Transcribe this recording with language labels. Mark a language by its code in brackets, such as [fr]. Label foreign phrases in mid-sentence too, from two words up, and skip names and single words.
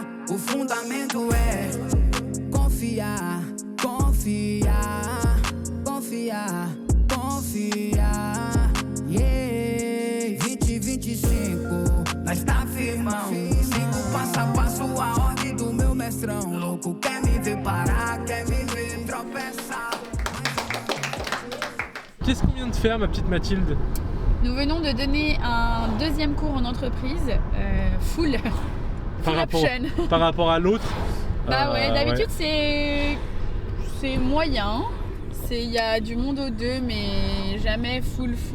[pt] O fundamento é confiar, confiar, confiar, confiar. Yeah, 2025, nós tá firmão. Sigo passo a passo a ordem do meu mestrão. Louco quer me ver parar, quer me ver tropeçar. [fr] Qu'est-ce qu'on vient de faire, ma petite Mathilde? Nous venons de donner un deuxième cours en entreprise, full par rapport à l'autre. Bah ouais, d'habitude c'est moyen. Il y a du monde aux deux, mais jamais full.